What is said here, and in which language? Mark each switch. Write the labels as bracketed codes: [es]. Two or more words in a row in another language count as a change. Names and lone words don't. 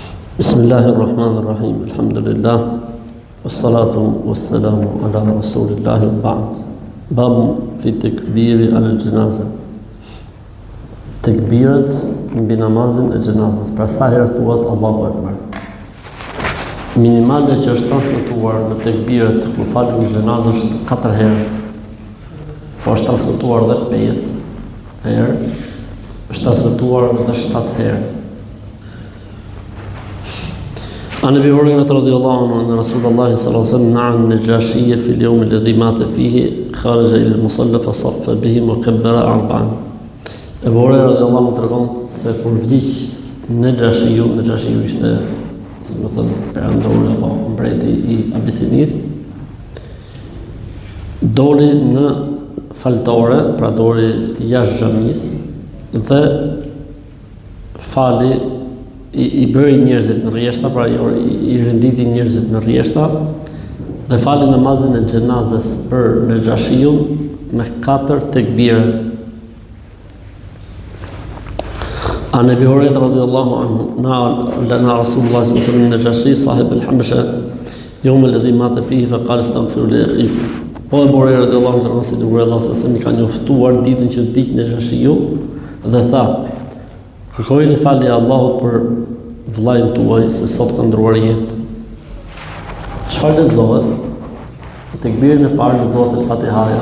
[ar] بسم الله الرحمن الرحيم. الحمد لله. والصلاة والسلام على رسول الله البعد. باب في التكبير على الجنازة. [sq] Takbirat mbi namazin e xhenazës. Pra sa herë thuhet [ar] الله أكبر. [sq] Minimale që është transmetuar në takbirat kur falet në xhenazë është 4 herë. Po është transmetuar edhe 5 herë. Është transmetuar edhe 7 herë. [ar] عن ابي هريره رضي الله عنه ان رسول الله صلى الله عليه وسلم نعى النجاشي في اليوم الذي مات فيه خرج الى المصلى فصف بهم وكبر 4. [sq] Abu Huraira [ar] رضي الله عنه [sq] tregon se kur vdiq Nejashiu ishte, si më thënë, perandori apo mbreti i Abisinisë, doli në faltore, pra doli jashtë xhamisë dhe fali i bëri njerëzit në rrjeshta, pra i renditi njerëzit në rrjeshta dhe fali namazin e xhenazës për Nejashiun me 4 tekbire. [ar] عن ابي هريره رضي الله عنه لنا رسول الله صلى الله عليه وسلم النجاشي صاحب الحبشه يوم الذي مات فيه فقال استغفروا لاخيكم. [sq] Po Abu Huraira [ar] رضي الله عنه [sq] tregon se Allah sallallahu ka njoftuar ditën që vdiq Nejashiu dhe tha: kërkojeni falje Allahut për vllajën tuaj se sot ka ndruar jetë. Çfarë lexohet? Në tekbirin e parë lexohet Fatihaja.